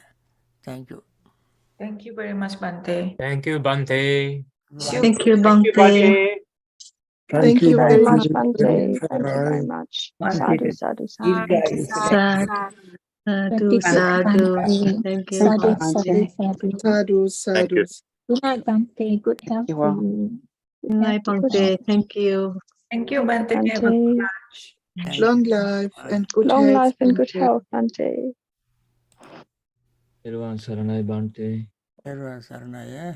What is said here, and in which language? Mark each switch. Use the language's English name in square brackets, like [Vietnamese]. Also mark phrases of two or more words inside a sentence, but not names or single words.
[English] Thank you. Thank you very much, Bhante. Thank you, Bhante. Thank you, Thank you, Bhante. Thank you very much, Bhante. Bhante. Thank you very much. [Pali] Sadhu, sadhu, sadhu. Sadhu, sadhu. [English] Thank you, [Pali] Sadhu, [English] Bhante. [Pali] sadhu, sadhu. [English] Thank [Pali] Sadhu, sadhu. [English] you. Good night, Bhante. Good health you to all. you. Good night, Bhante. Thank you. Thank you, Bhante. Bhante. Thank Long you. life Bye. and good Long health. life and good Bhante. health, Bhante. Everyone, [Sinhala] Saranai Bhante. [English] Everyone, Saranaya.